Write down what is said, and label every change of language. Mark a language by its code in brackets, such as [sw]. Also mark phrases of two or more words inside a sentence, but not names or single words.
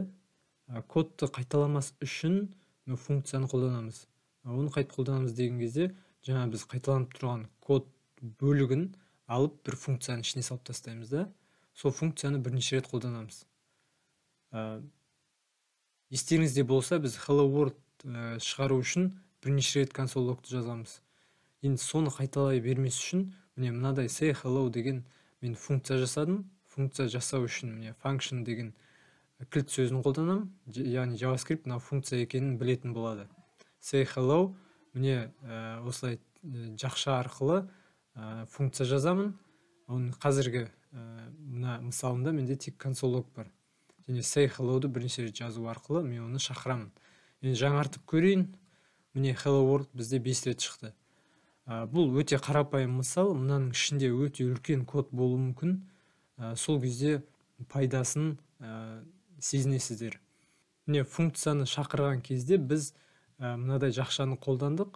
[kk] Кодты қайталамас үшін функцияны қолданамыз. Оны қайтып қолданамыз деген кезде, жаңа біз қайталанып тұрған код бөлігін алып бір функцияны ішіне салып тастаймыз да, сол функцияны бірнеше рет қолданамыз. Естеріңізде болса, біз [en] hello world [kk] шығару үшін бірнеше рет [en] console log'ты [kk] жазамыз. Енді соны қайталай бермес үшін міне мынадай [en] say hello [kk] деген мен функция жасадым. Функция жасау үшін міне function деген кілт сөзін қолданамын, яғни JavaScript мына функция екенін білетін болады. [en] Say hello [kk] міне осылай жақша арқылы функция жазамын. Оның қазіргі мына мысалында менде тек [en] console log [kk] бар. Және [en] say hello- [kk] ды бірнеше рет жазу арқылы мен оны шақырамын. Енді жаңартып көрейін. Міне [en] hello world [kk] бізде 5 рет шықты. Бұл өте қарапайым мысал. Мынаның ішінде өте үлкен код болуы мүмкін. Сол кезде пайдасын сезінесіздер. Міне функцияны шақырған кезде біз мынадай жақшаны қолдандық.